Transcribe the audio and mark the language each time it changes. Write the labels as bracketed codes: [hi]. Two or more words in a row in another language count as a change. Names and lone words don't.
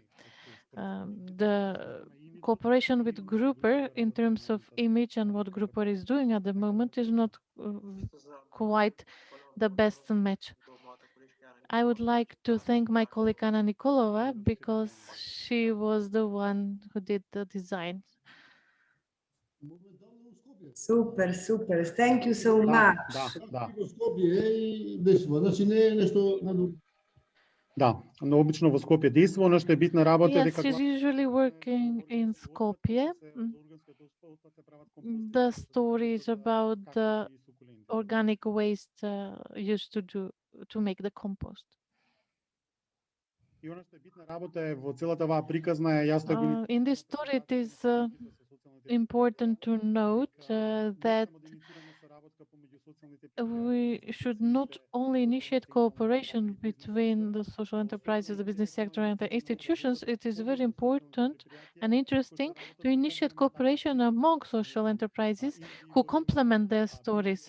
[en] The cooperation with Grouper in terms of image and what Grouper is doing at the moment is not quite the best match. I would like to thank my colleague Anna Nikolova because she was the one who did the design. Super, super. Thank you so [mk] Да, [en] much. [mk] да. Во Скопје и действува. Значи не е нешто на Да, но обично во Скопје действува, она што е битна работа е [en] Yes, [mk] дека [en] she's usually working in Skopje. The stories about the organic waste used to make the compost. [mk] И она што е битна работа е во целата оваа приказна е јасно го [en] In this story, it is important to note that we should not only initiate cooperation between the social enterprises, the business sector, and the institutions. It is very important and interesting to initiate cooperation among social enterprises who complement their stories.